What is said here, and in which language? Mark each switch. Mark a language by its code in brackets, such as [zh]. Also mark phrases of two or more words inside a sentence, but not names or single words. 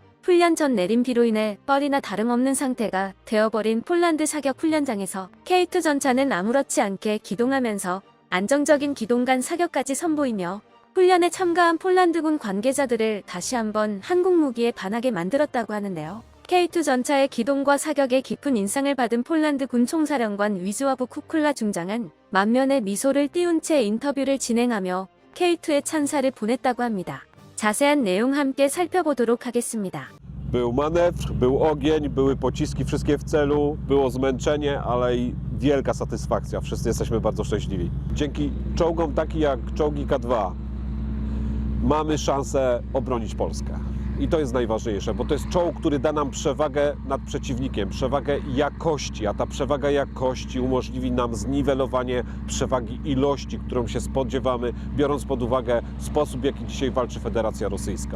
[ko] 훈련 전 내린 비로 인해 뻘이나 다름없는 상태가 되어버린 폴란드 사격 훈련장에서 K2 전차는 아무렇지 않게 기동하면서 안정적인 기동간 사격까지 선보이며 훈련에 참가한 폴란드군 관계자들을 다시 한번 한국 무기에 반하게 만들었다고 하는데요. K2 전차의 기동과 사격에 깊은 인상을 받은 폴란드 군 총사령관 위즈와브 쿠쿨라 중장은 만면에 미소를 띄운 채 인터뷰를 진행하며 K2에 찬사를 보냈다고 합니다. 자세한 내용 함께 살펴보도록 하겠습니다. [pl] Był manewr, był ogień, były pociski wszystkie w celu, było zmęczenie, ale i wielka satysfakcja. Wszyscy jesteśmy bardzo szczęśliwi. Dzięki czołgom takich jak czołgi K2 mamy szansę obronić Polskę. I to jest najważniejsze, bo to jest czołg, który da nam przewagę nad przeciwnikiem, przewagę jakości, a ta przewaga jakości umożliwi nam zniwelowanie przewagi ilości, którą się spodziewamy, biorąc pod uwagę sposób, w jaki dzisiaj walczy Federacja Rosyjska.